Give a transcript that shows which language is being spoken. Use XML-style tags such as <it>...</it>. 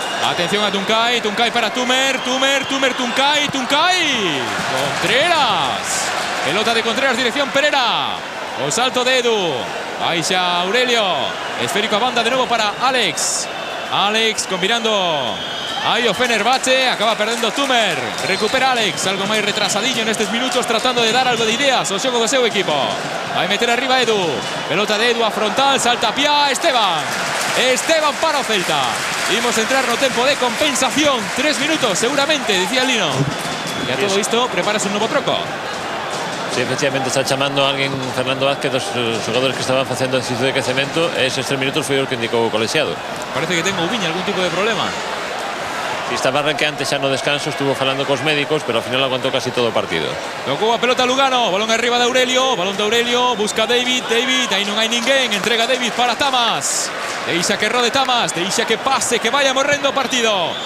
<gl>Atención a Tuncay para Tumer, Tuncay. Contreras. Pelota de Contreras, dirección Pereira. O salto de Edu. Ahí ya Aurelio. Esférico a banda de nuevo para Alex combinando. Ahí o Fenerbahce, acaba perdendo Tumer. Recupera Alex, algo máis retrasadillo en estes minutos, tratando de dar algo de ideas ao xogo do seu equipo. Vai meter arriba Edu. Pelota de Edu a frontal, salta Pia, Esteban para o Celta. Imos entrar no tempo de compensación. 3 minutos, seguramente, dicía Lino. E a todo isto, preparas un novo troco. Sí, efectivamente está chamando a alguén, Fernando Vázquez, dos xogadores que estaban facendo exercicio de crecemento. Eses 3 minutos foi o que indicou o colexiado. Parece que ten Ubiña algún tipo de problema.</gl> <es>Y estaba que antes ya no descanso, estuvo falando con los médicos, pero al final aguantó casi todo el partido. Tocó a pelota Lugano, balón arriba de Aurelio, busca David, ahí no hay ninguén, entrega David para Tamas.</es> <gl>Deixa que rode Tamas, deixa que pase,</gl> <es>que vaya</es> <gl>morrendo partido.</gl>